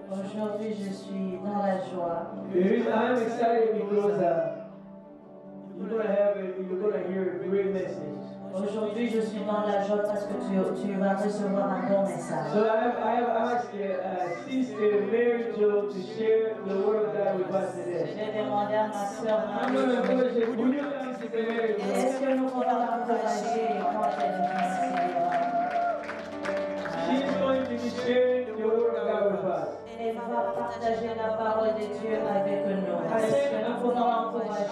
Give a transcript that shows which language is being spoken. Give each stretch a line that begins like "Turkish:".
French: Aujourd'hui, je suis dans la joie.
English: I'm excited because you're gonna hear a great message.
French: Aujourd'hui, je suis dans la joie parce que tu vas recevoir un bon message.
English: So I have asked Sister Mary Jo to share the word of God with us today.
French: J'ai demandé à ma soeur
English: I'm going to encourage you. Would you come, Sister Mary Jo?
French: est-ce que nous pouvons l'encourager quand elle vient
English: She's going to be sharing the word of God with us.
French: Elle va partager la parole de Dieu avec nous. Est-ce que nous pouvons l'encourager?